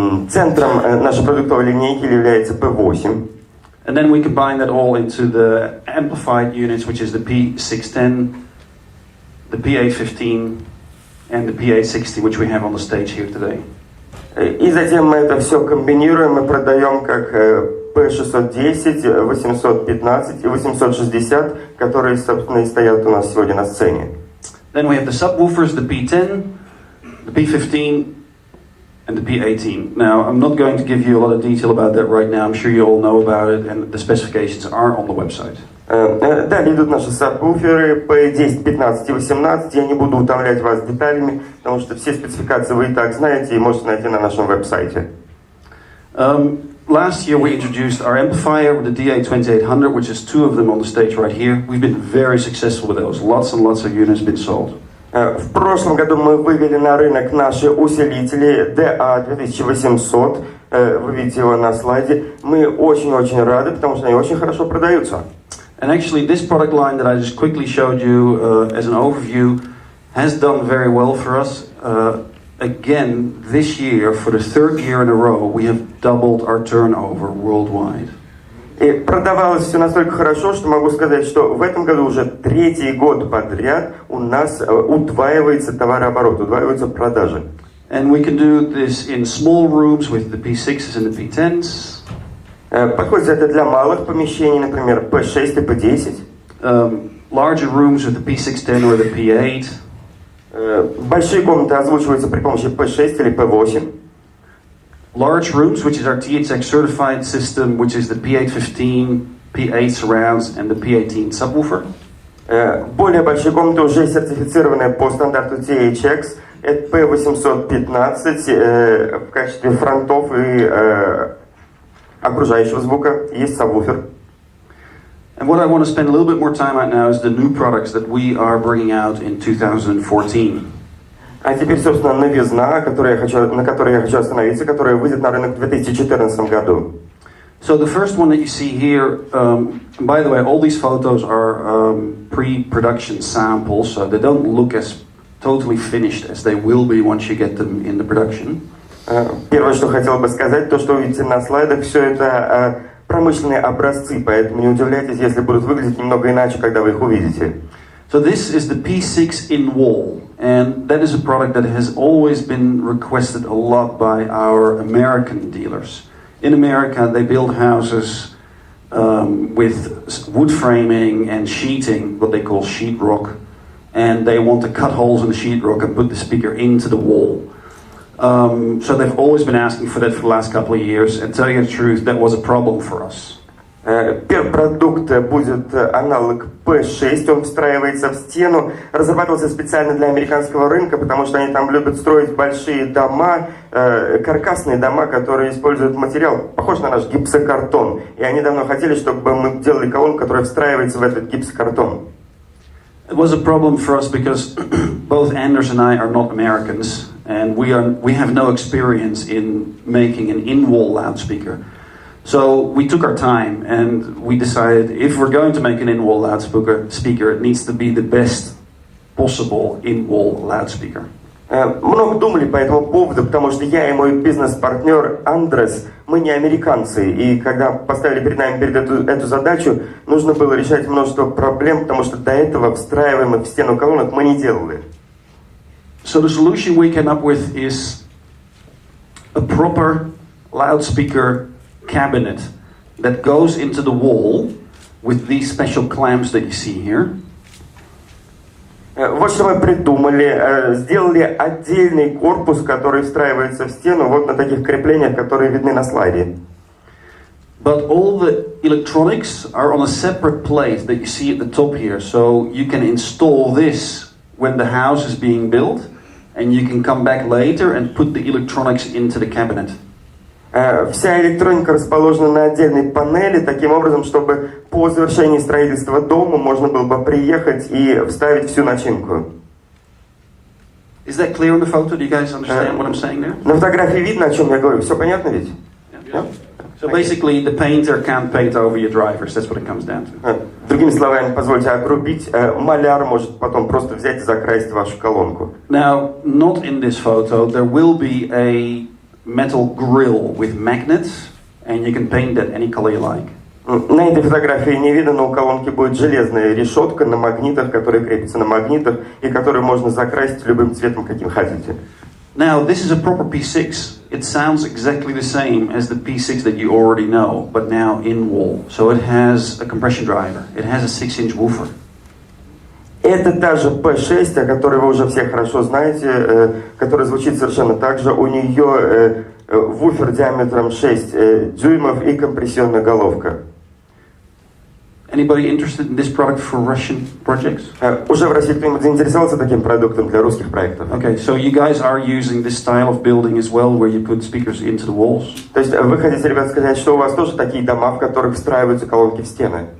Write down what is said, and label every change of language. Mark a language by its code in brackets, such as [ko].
[ru] Центром нашей продуктовой линейки является P8. [en] And then we combine that all into the amplified units, which is the P610, the P815, and the P860, which we have on the stage here today. [ru] И затем мы это все комбинируем и продаем как P610, 815 и 860, которые, собственно, и стоят у нас сегодня на сцене. [en] Then we have the subwoofers, the P10, the P15, and the P18. Now, I'm not going to give you a lot of detail about that right now. I'm sure you all know about it, and the specifications are on the website. [ru] Далее идут наши сабвуферы P10, 15 и 18. Я не буду утомлять вас деталями, потому что все спецификации вы и так знаете и можете найти на нашем веб-сайте. [en] Last year we introduced our amplifier with the DA2800, which is 2 of them on the stage right here. We've been very successful with those. Lots and lots of units been sold. [ru] В прошлом году мы вывели на рынок наши усилители DA2800. Вы видите его на слайде. Мы очень-очень рады, потому что они очень хорошо продаются. [en] And actually this product line that I just quickly showed you as an overview has done very well for us. Again, this year, for the 3rd year in a row, we have doubled our turnover worldwide. [ru] И продавалось все настолько хорошо, что могу сказать, что в этом году уже 3-й год подряд у нас удваивается товарооборот, удваиваются продажи. [en] And we can do this in small rooms with the P6s and the P10s. [ru] Подходит это для малых помещений, например, P6 и P10. [en] Larger rooms with the P610 or the P8. [ru] Большие комнаты озвучиваются при помощи P6 или P8. [en] Large rooms, which is our THX certified system, which is the P815, P8 surrounds, and the P18 subwoofer. [ru] Более большие комнаты уже сертифицированные по стандарту THX. Это P815 в качестве фронтов и окружающего звука. Есть сабвуфер. [en] And what I want to spend a little bit more time on now is the new products that we are bringing out in 2014. [ru] А теперь, собственно, новизна, на которой я хочу остановиться, которая выйдет на рынок в 2014 году. [en] So the first one that you see here, by the way, all these photos are pre-production samples, so they don't look as totally finished as they will be once you get them in the production. [ru] Первое, что хотел бы сказать, то, что вы видите на слайдах, все это промышленные образцы, поэтому не удивляйтесь, если будут выглядеть немного иначе, когда вы их увидите. [en] So this is the P6 in wall, and that is a product that has always been requested a lot by our American dealers. In America, they build houses with wood framing and sheeting, what they call sheetrock, and they want to cut holes in the sheetrock and put the speaker into the wall. So they've always been asking for that for the last couple of years, and tell you the truth, that was a problem for us. [ru] Первый продукт будет аналог P6, он встраивается в стену, разрабатывался специально для американского рынка, потому что они там любят строить большие дома, каркасные дома, которые используют материал, похож на наш гипсокартон. И они давно хотели, чтобы мы делали колонку, которая встраивается в этот гипсокартон. [en] It was a problem for us because both Anders and I are not Americans, and we have no experience in making an in-wall loudspeaker. So we took our time and we decided if we're going to make an in-wall loudspeaker, it needs to be the best possible in-wall loudspeaker. [ru] Много думали по этому поводу, потому что я и мой бизнес-партнер Андрес, мы не американцы, и когда поставили перед нами эту задачу, нужно было решать множество проблем, потому что до этого встраиваемых в стену колонок мы не делали. [en] So the solution we came up with is a proper loudspeaker cabinet that goes into the wall with these special clamps that you see here. [ru] Вот что мы придумали. Сделали отдельный корпус, который встраивается в стену вот на таких креплениях, которые видны на слайде. [en] But all the electronics are on a separate plate that you see at the top here. So you can install this when the house is being built, and you can come back later and put the electronics into the cabinet. [ru] Вся электроника расположена на отдельной панели, таким образом, чтобы по завершении строительства дома можно было бы приехать и вставить всю начинку. [en] Is that clear on the photo? Do you guys understand what I'm saying there? [ru] На фотографии видно, о чем я говорю. Все понятно ведь? [en] Yeah. So basically, the painter can't paint over your drivers. That's what it comes down to. [ru] Другими словами, позвольте огрубить, маляр может потом просто взять и закрасить вашу колонку. [en] Now, not in this photo. There will be a metal grill with magnets, and you can paint that any color you like. [ru] На этой фотографии не видно, но у колонки будет железная решетка на магнитах, которая крепится на магнитах и которую можно закрасить любым цветом, каким хотите. [en] Now, this is a proper P6. It sounds exactly the same as the P6 that you already know, but now in wall. So it has a compression driver. It has a 6-inch woofer. [ru] Это та же P6, о которой вы уже все хорошо знаете, которая звучит совершенно так же. У нее вуфер диаметром 6 дюймов и компрессионная головка. [en] Anybody interested in this product for Russian projects? [ru] Уже в России кто-нибудь заинтересовался таким продуктом для русских проектов? [en] Okay, so you guys are using this style of building as well, where you put speakers into the walls? [ru] То есть вы хотите, ребят, сказать, что у вас тоже такие дома, в которых встраиваются колонки в стены?